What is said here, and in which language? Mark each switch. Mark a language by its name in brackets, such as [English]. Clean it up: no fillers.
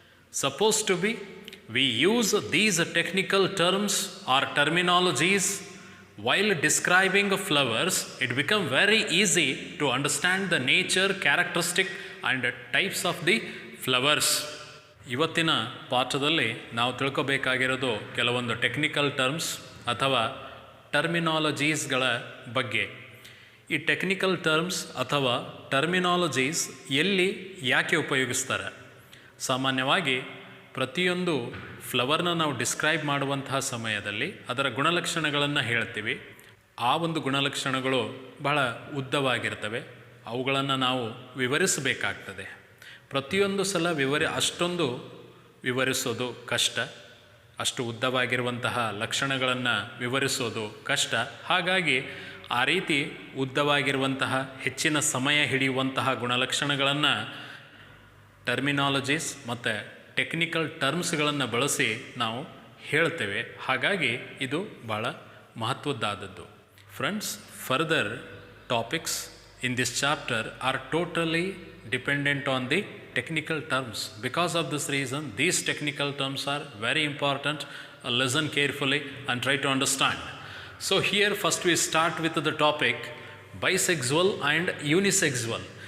[English] Supposed to be, we use these technical terms or terminologies while describing flowers. It becomes very easy to understand the nature, characteristic and types of the flowers. [Kannada] ಇವತ್ತಿನ ಪಾಠದಲ್ಲಿ ನಾವು ತಿಳ್ಕೊಬೇಕಾಗಿರೋದು ಕೆಲವೊಂದು technical terms ಅಥವಾ ಟರ್ಮಿನಾಲಜೀಸ್ಗಳ ಬಗ್ಗೆ. ಈ technical terms ಅಥವಾ terminologies ಎಲ್ಲಿ ಯಾಕೆ ಉಪಯೋಗಿಸ್ತಾರೆ? ಸಾಮಾನ್ಯವಾಗಿ ಪ್ರತಿಯೊಂದು ಫ್ಲವರ್ನ ನಾವು ಡಿಸ್ಕ್ರೈಬ್ ಮಾಡುವಂತಹ ಸಮಯದಲ್ಲಿ ಅದರ ಗುಣಲಕ್ಷಣಗಳನ್ನು ಹೇಳ್ತೀವಿ. ಆ ಒಂದು ಗುಣಲಕ್ಷಣಗಳು ಬಹಳ ಉದ್ದವಾಗಿರ್ತವೆ. ಅವುಗಳನ್ನು ನಾವು ವಿವರಿಸಬೇಕಾಗ್ತದೆ. ಪ್ರತಿಯೊಂದು ಸಲ ಅಷ್ಟೊಂದು ವಿವರಿಸೋದು ಕಷ್ಟ. ಅಷ್ಟು ಉದ್ದವಾಗಿರುವಂತಹ ಲಕ್ಷಣಗಳನ್ನು ವಿವರಿಸೋದು ಕಷ್ಟ. ಹಾಗಾಗಿ ಆ ರೀತಿ ಉದ್ದವಾಗಿರುವಂತಹ ಹೆಚ್ಚಿನ ಸಮಯ ಹಿಡಿಯುವಂತಹ ಗುಣಲಕ್ಷಣಗಳನ್ನು ಟರ್ಮಿನಾಲಜೀಸ್ ಮತ್ತು ಟೆಕ್ನಿಕಲ್ ಟರ್ಮ್ಸ್ಗಳನ್ನು ಬಳಸಿ ನಾವು ಹೇಳ್ತೇವೆ. ಹಾಗಾಗಿ ಇದು ಭಾಳ ಮಹತ್ವದ್ದಾದದ್ದು. [English] Friends, further topics in this chapter are totally dependent on the technical terms. Because of this reason, these technical terms are very important. Listen carefully and try to understand. So here first we start with the topic bisexual and unisexual.